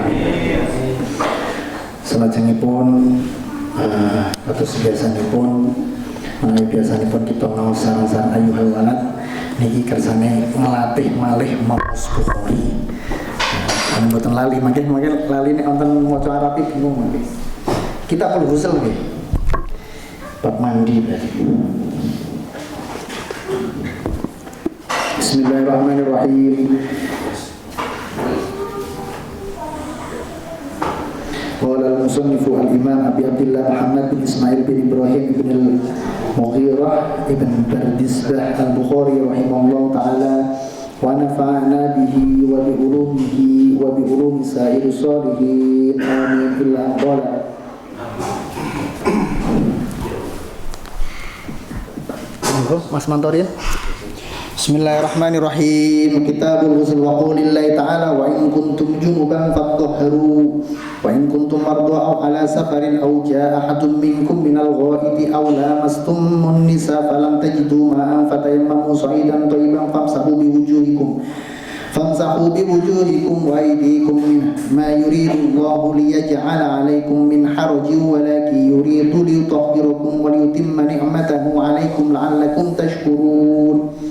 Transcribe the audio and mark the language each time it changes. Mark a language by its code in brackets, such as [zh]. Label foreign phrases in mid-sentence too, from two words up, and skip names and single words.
[jv] Salajengipun kados biasanipun biasanipun kita ngaos sareng-sareng ayuhal walad niki kersane melatih malih maos Bukhari. Mboten lali mangke lali nek wonten maca Arab bingung mangke. Kitabul Ghusl nggih. Bab mandi berarti. [ar] بسم الله الرحمن الرحيم. قال المصنف الإمام أبي عبد الله محمد بن إسماعيل بن إبراهيم بن المغيرة ابن بردزبه البخاري رحمه الله تعالى ونفعنا به وبعلومه وبعلوم سائر صالحين آمين إلا قال. Mas Mantorin. بسم الله الرحمن الرحيم. كتاب الغسل وقول الله تعالى وإن كنتم جنبا فاطهروا وإن كنتم مرضى أو على سفر أو جاء أحد منكم من الغائط أو لامستم النساء فلم تجدوا ماء فتيمموا صعيدا طيبا فامسحوا بوجوهكم وأيديكم ما يريد الله ليجعل عليكم من حرج ولكن يريد ليطهركم وليتم نعمته عليكم لعلكم تشكرون.